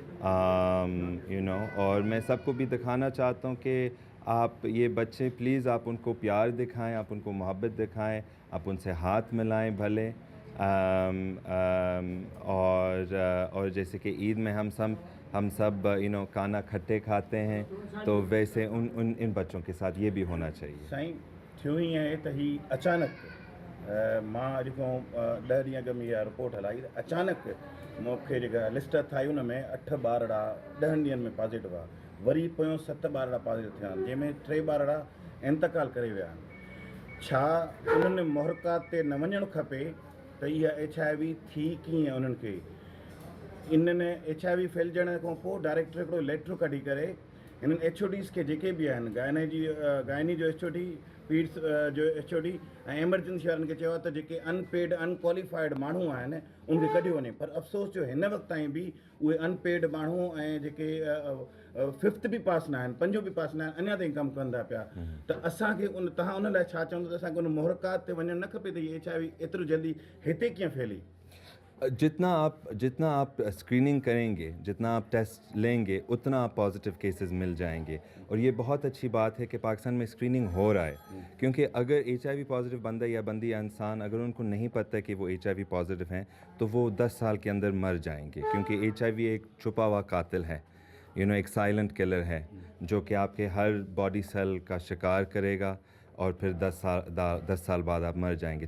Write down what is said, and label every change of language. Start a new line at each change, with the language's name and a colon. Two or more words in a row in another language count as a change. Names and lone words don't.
Urdu: اور میں سب کو بھی دکھانا چاہتا ہوں کہ آپ یہ بچے پلیز آپ ان کو پیار دکھائیں، آپ ان کو محبت دکھائیں، آپ ان سے ہاتھ ملائیں بھلے، اور جیسے کہ عید میں ہم سب کھانا کھٹے کھاتے ہیں، تو ویسے ان بچوں کے ساتھ یہ بھی ہونا چاہیے۔
Sindhi: سائیں تھیو ہی ہے تو ہی اچانک ماں اج کو 10 ॾींहं अॻु में इहा रिपोर्ट हलाई अचानक मूंखे जेका लिस्ट ठाही उन में 8 ॿारड़ा 10 ॾींहंनि में पॉज़िटिव हुआ, वरी पोयों 7 ॿारड़ा पॉज़िटिव थिया आहिनि, जंहिंमें 3 ॿारड़ा इंतकाल करे विया आहिनि। छा उन्हनि मुहरकात ते न वञणु खपे त इहा HIV थी कीअं उन्हनि खे? इन्हनि HIV फैलिजण खां पोइ डायरेक्टर हिकिड़ो लेटर कढी करे हिननि HODs खे जेके बि आहिनि गाइनी जो HOD, पीड्स जो HOD ऐं एमरजेंसी वारनि खे चयो आहे त जेके
English: unpaid unqualified
Sindhi: माण्हू आहिनि उनखे कढियो वञे। पर अफ़सोस जो हिन वक़्त ताईं बि उहे अनपेड माण्हू ऐं जेके 5th बि पास न आहिनि, 5 बि पास न आहिनि, अञा ताईं कमु कंदा पिया। त असांखे तव्हां उन लाइ छा चवंदो त असांखे उन मुहरकात ते वञणु न खपे त हीअ HIV एतिरो जल्दी हिते कीअं फैली؟
Urdu: جتنا آپ اسکریننگ کریں گے، جتنا آپ ٹیسٹ لیں گے، اتنا آپ
English: positive cases
Urdu: مل جائیں گے، اور یہ بہت اچھی بات ہے کہ پاکستان میں اسکریننگ ہو رہا ہے، کیونکہ اگر
English: HIV positive
Urdu: بندہ یا بندی یا انسان اگر ان کو نہیں پتہ کہ وہ
English: HIV positive
Urdu: ہیں تو وہ 10 سال کے اندر مر جائیں گے، کیونکہ HIV ایک چھپا ہوا قاتل ہے، ایک
English: silent killer
Urdu: ہے جو کہ آپ کے ہر
English: body cell
Urdu: کا شکار کرے گا، اور پھر 10 سال بعد آپ مر جائیں گے۔